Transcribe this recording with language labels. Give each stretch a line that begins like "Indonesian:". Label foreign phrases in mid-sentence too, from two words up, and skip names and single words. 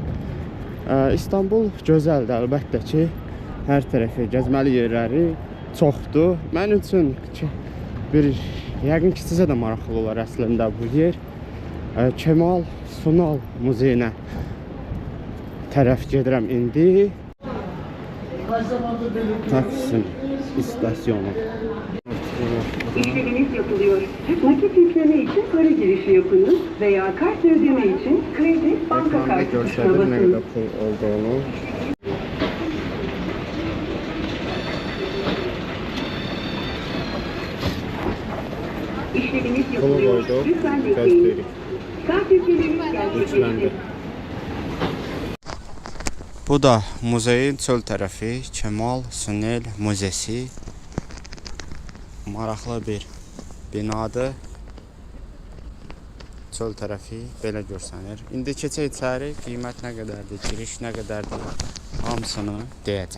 Azerbaijani: İstanbul gözəldir, əlbəttə ki, hər tərəfi gəzməli yerləri çoxdur. Mən üçün yəqin ki, sizə də maraqlı olar əslində bu yer. Kemal Sunal muzeyinə tərəf gedirəm indi.
Turkish: Taksim istasyonu. İşleminiz yapılıyor. Nakit yükleme için para girişi yapınız veya kart ödeme için kredi, banka kartı tuşuna Ne basınız. kadar pul olduğunu. İşleminiz Pulu yapılıyor. koyduk. Lütfen bekleyin. Göstereyim. Kart yüklemeniz Üçlendi. gerçekleşti.
Azerbaijani: Bu da muzeyin çöl tərəfi Kemal Sunal Müzesi. Maraqlı bir binadır. Çöl tərəfi belə görsənir. İndi keçək içəri, qiymət nə qədərdir, giriş nə qədərdir, hamısını deyəcəm.